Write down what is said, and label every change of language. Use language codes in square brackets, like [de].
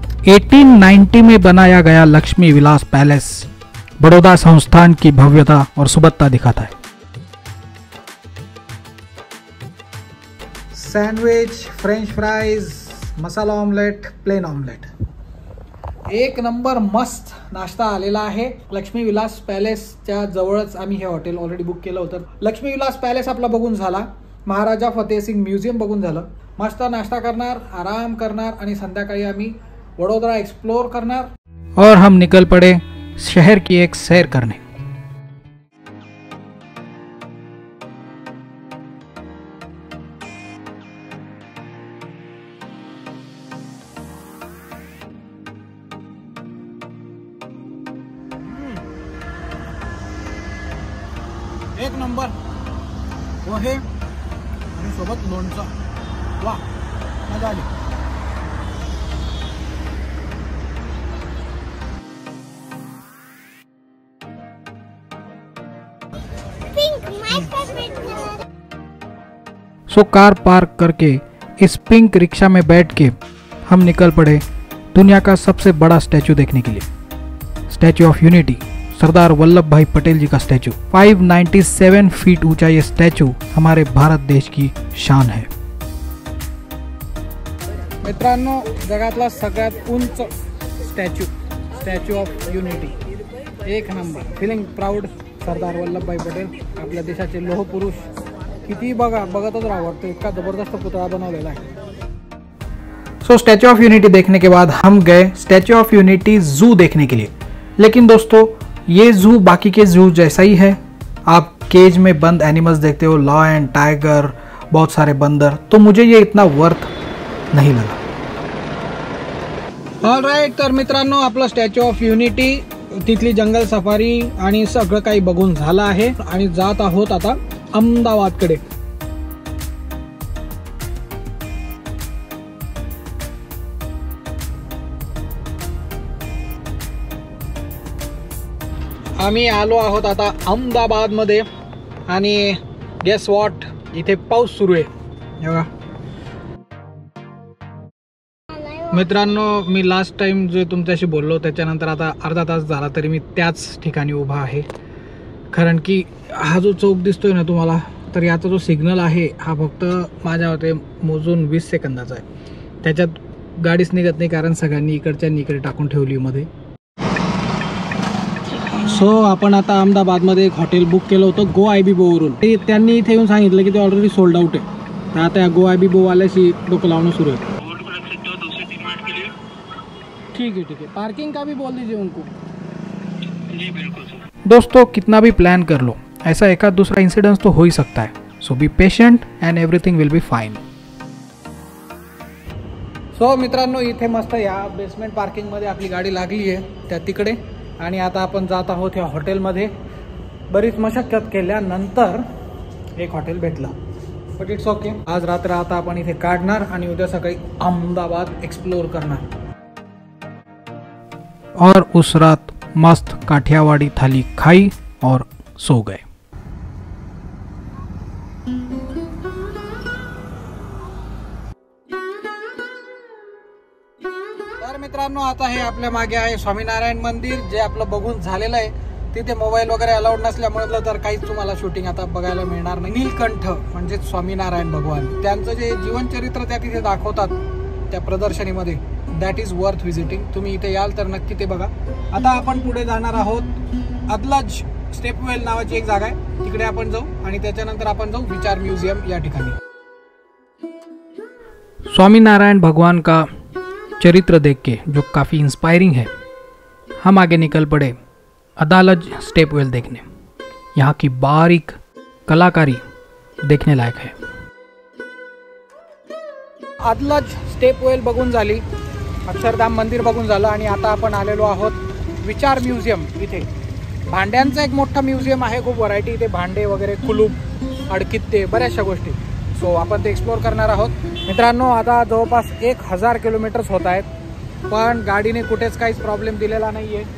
[hi] 1890 में बनाया गया लक्ष्मी विलास पैलेस बड़ौदा संस्थान की भव्यता और सुबत्ता दिखाता है. [mr] सैंडविच, फ्रेंच फ्राइज, मसाला ऑमलेट, प्लेन ऑमलेट, एक नंबर मस्त नाश्ता आलेला आहे. लक्ष्मी विलास पॅलेसच्या जवळच आम्ही हे हॉटेल ऑलरेडी बुक केलं होतं. लक्ष्मी विलास पॅलेस आपला बघून झाला, महाराजा फतेहसिंग म्युझियम बघून झालं. मस्त नाश्ता करणार, आराम करणार आणि संध्याकाळी आम्ही वडोदरा एक्सप्लोर करणार. [hi] और हम निकल पड़े शहर की एक सैर करने. [mr] एक नंबर पोहे आणि सोबत लोणचं. वा, मजा आली. [hi] सो कार पार्क करके इस पिंक रिक्शा में बैठ के हम निकल पड़े दुनिया का सबसे बड़ा स्टैचू देखने के लिए. Statue of unity, Sardar Vallabh भाई पटेल जी का स्टैचू. 597 फीट ऊंचा ये स्टैचू हमारे भारत देश की शान है. [mr] मित्रांनो, जगातला सगळ्यात उंच स्टॅच्यू, स्टॅच्यू ऑफ युनिटी, एक number. [en] Feeling proud. [mr] Sardar Vallabhbhai Patel आपल्या देशाचे लोह पुरुष. किती बघतच राहतो, इतका जबरदस्त पुतळा बनवलेला आहे. [hi] सो स्टैच्यू ऑफ यूनिटी देखने के बाद हम गए स्टैच्यू ऑफ यूनिटी जू देखने के लिए. लेकिन दोस्तों, ये जू बाकी के जू जैसा ही है. आप केज में बंद एनिमल्स देखते हो, लायन, टाइगर, बहुत सारे बंदर, तो मुझे ये इतना वर्थ नहीं लगा. [mr] ऑलराइट, तर मित्रांनो, आपलं स्टॅच्यू ऑफ युनिटी, तिथली जंगल सफारी आणि सगळं काही बघून झालं आहे आणि जात आहोत आता अहमदाबादकडे. आम्ही आलो आहोत आता अहमदाबादमध्ये आणि [en] guess what, [mr] इथे पाऊस सुरू आहे. बघा मित्रांनो, मी लास्ट टाइम जे तुमच्याशी बोललो त्याच्यानंतर आता अर्धा तास झाला तरी मी त्याच ठिकाणी उभा आहे. कारण की हा जो चौक दिसतोय ना तुम्हाला, तर याचा जो सिग्नल आहे हा फक्त माझ्या मते मोजून 20 सेकंदाचा आहे. त्याच्यात गाडीच निघत नाही, कारण सगळ्यांनी इकडच्या इकडे टाकून ठेवली मध्ये. सो आपण आता अहमदाबादमध्ये एक हॉटेल बुक केलं होतं गो IBBOवरून. त्यांनी इथे येऊन सांगितलं की ते ऑलरेडी सोल्ड आउट आहे. तर आता गो IBBOवाल्याशी डोकं लावणं सुरू आहे. [hi] ठीक है, पार्किंग का भी बोल दीजिए उनको. जी बिल्कुल सर. दोस्तों, कितना भी प्लान कर लो, ऐसा एक आध दूसरा इंसिडेंस तो हो ही सकता है. [en] So be patient and everything will be fine. [mr] So मित्रांनो, इथे मस्त या बेसमेंट पार्किंगमध्ये आपली गाडी लागली आहे त्या तिकडे. आणि आता आपण जात आहोत या हॉटेलमध्ये. बरीच मशक्कत केल्यानंतर एक हॉटेल भेटलं, [en] But it's okay. [mr] आज रात्र आता आपण इथे काढणार आणि उद्या सकाळी अहमदाबाद एक्सप्लोर करणार. [hi] और उस रात मस्त काठियावाड़ी थाली खाई और सो गए. [mr] तर मित्रांनो, आता हे आपल्या मागे आहे स्वामीनारायण मंदिर, जे आपलं बघून झालेलं आहे. तिथे मोबाईल वगैरे अलाउड नसल्यामुळे तर काहीच तुम्हाला शूटिंग आता बघायला मिळणार नाही. नीलकंठ म्हणजे स्वामीनारायण भगवान, त्यांचं जे जीवनचरित्र त्या तिथे दाखवतात त्या प्रदर्शनीमध्ये, [en] That is worth visiting. [mr] तुम्ही इथे याल तर नक्की ते बघा. आता आपण पुढे जाणार आहोत. अदलज स्टेपवेल नावाची एक जागा आहे, तिकडे आपण जाऊ आणि त्याच्यानंतर आपण जाऊ विचार म्यूजियम या ठिकाणी. [hi] स्वामीनारायण भगवान का चरित्र देख के जो काफ़ी इंस्पायरिंग है, हम आगे निकल पड़े अदालज स्टेपवेल देखने. यहाँ की बारीक कलाकारी देखने लायक है. [mr] अदलज स्टेपवेल बघून झाली, अक्षरधाम मंदिर बघून झालं आणि आता आपण आलेलो आहोत विचार म्युझियम. इथे भांड्यांचं एक मोठं म्युझियम आहे, खूप व्हरायटी. इथे भांडे वगैरे, कुलूप, अडकित्ते, बऱ्याचशा गोष्टी. सो आपण ते एक्सप्लोर करणार आहोत. मित्रांनो, आता जवळपास 1000 किलोमीटर्स होत आहेत, पण गाडीने कुठेच काहीच प्रॉब्लेम दिलेला नाही आहे.